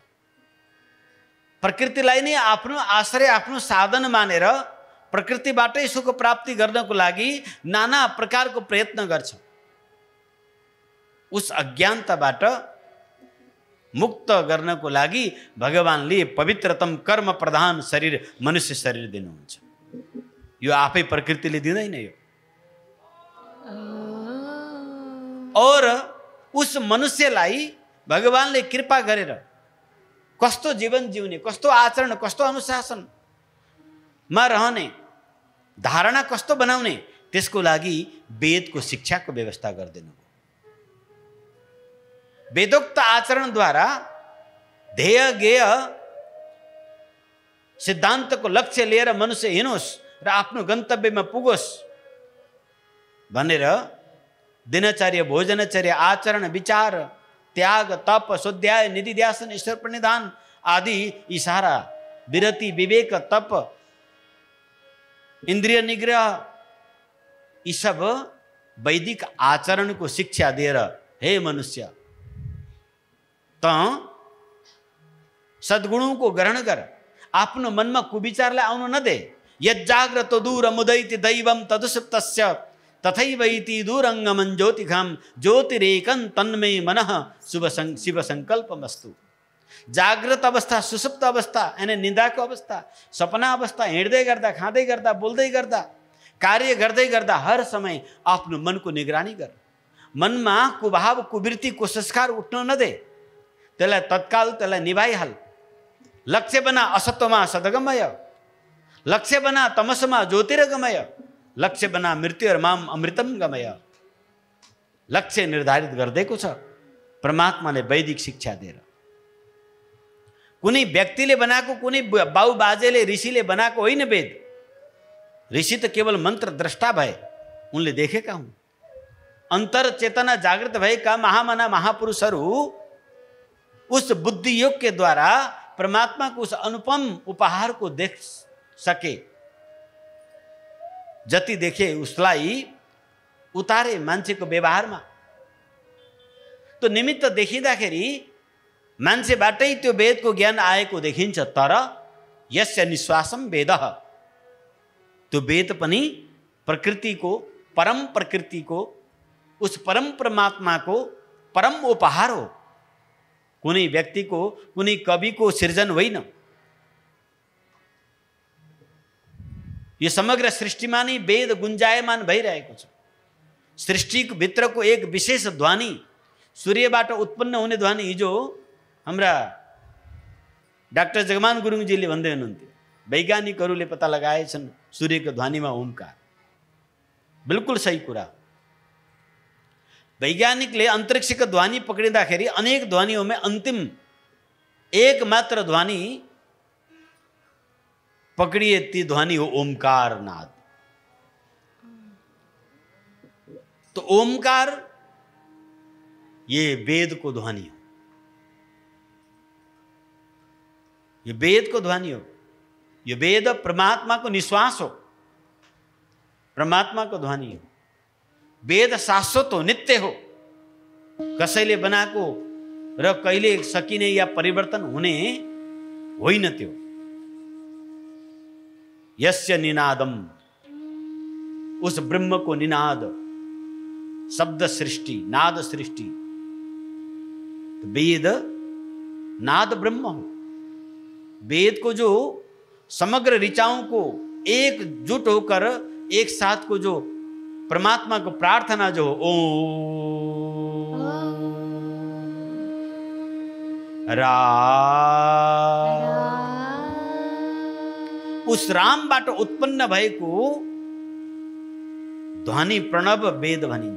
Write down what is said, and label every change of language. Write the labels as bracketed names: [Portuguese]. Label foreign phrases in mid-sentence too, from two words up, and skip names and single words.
[Nepali] प्रकृतिलाई नै आफ्नो आश्रय, आफ्नो साधन मानेर प्रकृतिबाटै सुख प्राप्ति गर्नको लागि नाना प्रकारको प्रयत्न गर्छ। उस अज्ञानताबाट मुक्त गर्नको लागि भगवानले पवित्रतम कर्म प्रधान शरीर मनुष्य शरीर दिनुहुन्छ। यो आफै प्रकृतिले दिँदैन यो। और उस मनुष्यलाई भगवानले कृपा गरेर कस्तो जीवन जिउने, कस्तो आचरण, कस्तो अनुशासनमा रहने, धारणा कस्तो बनाउने, त्यसको लागि वेदको शिक्षाको व्यवस्था गरिदिनु। वेदोक्त आचरण द्वारा ध्येय गेय सिद्धान्तको लक्ष्य लिएर मनुष्य हिँडोस् र आफ्नो गन्तव्यमा पुगोस् भनेर दिनचर्या भोजनचर्या आचरण विचार त्याग तप स्वाध्याय निधिध्यासन ईश्वर प्रणिधान आदि यी सारा विरति विवेक तप इंद्रिय निग्रह यी सब वैदिक आचरण को शिक्षा दिएर हे मनुष्य त [Hindi] सद्गुणों को ग्रहण कर [Nepali] आफ्नो मनमा कुविचारलाई आउन नदे [Sanskrit] यज्जाग्रत दूर मुदैति दैवम तदुसुप्तस्य तथैवैति दूरंगमन ज्योतिघम ज्योतिरेकं तन्मे मनः शिव संकल्पमस्तु। [Nepali] जागृत अवस्था सुसुप्त अवस्था यानी निंदाको अवस्था सपना अवस्था हिँड्दै गर्दा खाँदै गर्दा बोल्दै गर्दा कार्य गर्दै गर्दा हर समय आफ्नो मनको निगरानी गर। मनमा कुभाव कुवृत्ति कुसंस्कार उठ्न नदे, त्यसलाई तत्काल त्यसलाई निभाइहाल। लक्ष्य बना [Sanskrit] असत्वमा सदगमय, [Nepali] लक्ष्य बना [Sanskrit] तमसमा ज्योतिर्गमय, [Nepali] लक्ष्य बना [Sanskrit] मृत्यु और माम अमृतम गमय। [Nepali] लक्ष्य निर्धारित गरिदिएको छ परमात्माले वैदिक शिक्षा दिएर। कुनै व्यक्तिले बनाएको कुनै बाउ बाजेले ऋषिले बनाएको होइन वेद। ऋषि त केवल मन्त्र द्रष्टा भए, उनले देखेका हुन्। [Hindi] अंतर चेतना जागृत भएका महामना महापुरुषहरू उस बुद्धि योग के द्वारा परमात्मा को उस अनुपम उपहार को देख सके। [Nepali] जति देखे उसलाई उतारे मान्छेको व्यवहारमा। तो निमित्त देखिँदाखेरि मान्छेबाटै त्यो वेदको ज्ञान आएको देखिन्छ। [Sanskrit] तर यस्य निश्वासम वेदः, [Nepali] त्यो वेद पनि प्रकृतिको परम प्रकृतिको [Hindi] उस परम परमात्मा को परम उपहार [Nepali] हो। कुनै व्यक्तिको कुनै कविको सृजन होइन। यो समग्र सृष्टिमा नै वेद गुन्जायमान भइरहेको छ। सृष्टिको भित्रको एक विशेष ध्वनि, सूर्यबाट उत्पन्न हुने ध्वनि। हिजो हाम्रा डाक्टर जगमान गुरुङजीले भन्दै हुनुहुन्थ्यो वैज्ञानिकहरूले पत्ता लगाएछन् सूर्यको ध्वनिमा ओमकार। बिल्कुल सही कुरा। वैज्ञानिकले अंतरिक्षको ध्वनि पक्रिँदाखेरि [Hindi] अनेक ध्वनियों में अंतिम [Nepali] एक मात्र ध्वनि पकड़िए, ती ध्वनि हो ओमकार नाद। तो ओमकार [Hindi] ये वेद को ध्वनि [Nepali] हो, [Hindi] ये वेद को ध्वनि [Nepali] हो। [Hindi] ये वेद परमात्मा को निश्वास [Nepali] हो, [Hindi] परमात्मा को ध्वनि [Nepali] हो। वेद शाश्वत हो, नित्य हो, कसैले बनाएको र कहिले सकिने या परिवर्तन हुने होइन। [Sanskrit] त्यो यस्य निनादम, [Hindi] उस ब्रह्म को निनाद, शब्द सृष्टि नाद सृष्टि। [Nepali] तो वेद नाद ब्रह्म हो। [Hindi] वेद को जो समग्र ऋचाओं को एकजुट होकर एक साथ को जो परमात्मा को प्रार्थना जो ओम रा, [Nepali] उस रामबाट उत्पन्न भएको ध्वनि प्रणव वेद भनिन्छ।